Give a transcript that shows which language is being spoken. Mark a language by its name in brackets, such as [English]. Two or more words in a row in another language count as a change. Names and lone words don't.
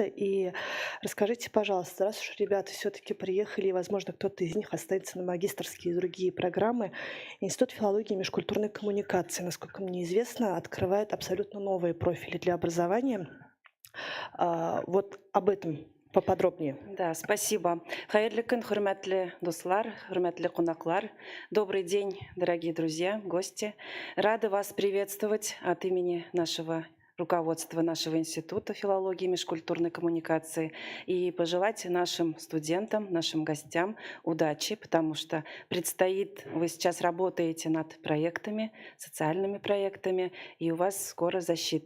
[Russian] И расскажите, пожалуйста, раз уж ребята все-таки приехали, и, возможно, кто-то из них останется на магистерские и другие программы, Институт филологии и межкультурной коммуникации, насколько мне известно, открывает абсолютно новые профили для образования. Вот об этом поподробнее. Да, спасибо. [Tatar] Хайырлы күн, хурмәтле дуслар, хурмәтле кунаклар. [Russian] Добрый день, дорогие друзья, гости. Рады вас приветствовать от имени нашего руководства нашего Института филологии и межкультурной коммуникации и пожелать нашим студентам, нашим гостям удачи, потому что предстоит, вы сейчас работаете над проектами, социальными проектами, и у вас скоро защита.